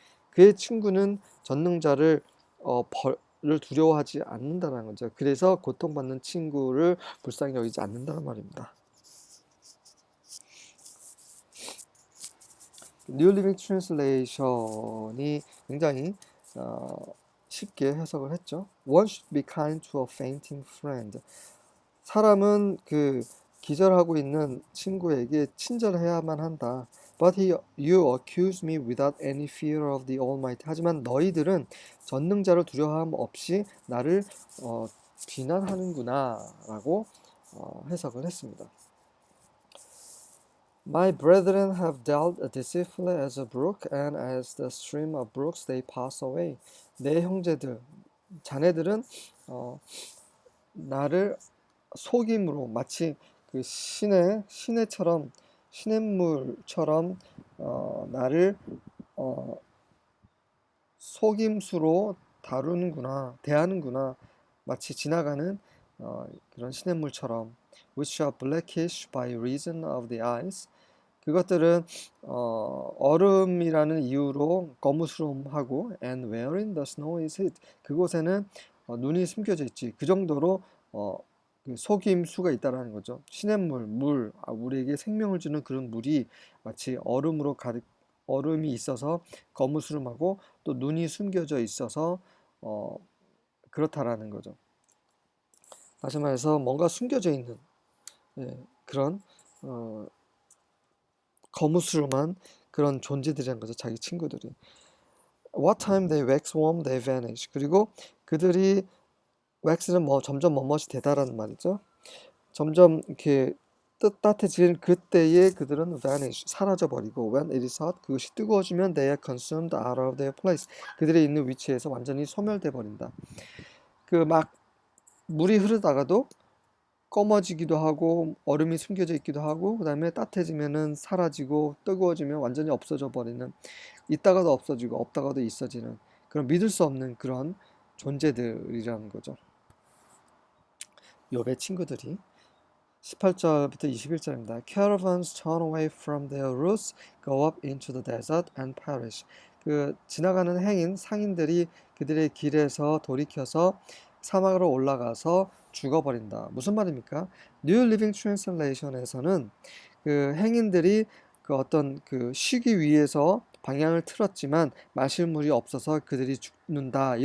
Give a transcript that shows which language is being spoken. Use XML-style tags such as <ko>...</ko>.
<ko>그의 친구는 전능자를 를 두려워하지 않는다는 거죠. 그래서 고통받는 친구를 불쌍히 여기지 않는다는 말입니다. New Living Translation이 굉장히 쉽게 해석을 했죠.</ko> <en>One should be kind to a fainting friend.</en> <ko>사람은 그 기절하고 있는 친구에게 친절해야만 한다.</ko> <en>But you accuse me without any fear of the Almighty.</en> <ko>하지만 너희들은 전능자를 두려워함 없이 나를 비난하는구나라고 해석을 했습니다.</ko> <en>My brethren have dealt deceitfully as a brook, and as the stream of brooks they pass away.</en> <ko>내 형제들, 자네들은 나를 속임으로 마치 그 시내처럼 시냇물처럼 나를 속임수로 대하는구나. 마치 지나가는 그런 시냇물처럼.</ko> <en>Which are blackish by reason of the eyes.</en> <ko>그것들은 얼음이라는 이유로 거무스름하고</ko> <en>and wherein the snow is hid.</en> <ko>그곳에는 눈이 숨겨져 있지. 그 정도로 그 속임수가 있다라는 거죠. 시냇물, 우리에게 생명을 주는 그런 물이 마치 얼음이 있어서 거무스름하고 또 눈이 숨겨져 있어서 그렇다라는 거죠. 다시 말해서 뭔가 숨겨져 있는 그런 거무스름한 그런 존재들이라는 거죠. 자기 친구들이.</ko> <en>What time they wax warm, they vanish.</en> <ko>그리고 그들이 wax는 점점 멋이 되다라는 말이죠. 점점 이렇게 따뜻해지는 그때에 그들은 vanish, 사라져버리고</ko> <en>when it is hot,</en> <ko>그것이 뜨거워지면</ko> <en>they are consumed out of their place.</en> <ko>그들의 있는 위치에서 완전히 소멸돼 버린다. 그 막 물이 흐르다가도 검어지기도 하고 얼음이 숨겨져 있기도 하고 그 다음에 따뜻해지면은 사라지고 뜨거워지면 완전히 없어져 버리는, 있다가도 없어지고 없다가도 있어지는 그런 믿을 수 없는 그런 존재들이라는 거죠. 욥의 친구들이. 18절부터 21절입니다.</ko> <en>Caravans turn away from their routes, go up into the desert and perish.</en> <ko>그 지나가는 상인들이 그들의 길에서 돌이켜서 사막으로 올라가서 죽어버린다. 무슨 말입니까? New Living Translation에서는 그 행인들이 그 어떤 그 쉬기 위해서 방향을 틀었지만 마실 물이 없어서 그들이 죽는다.</ko>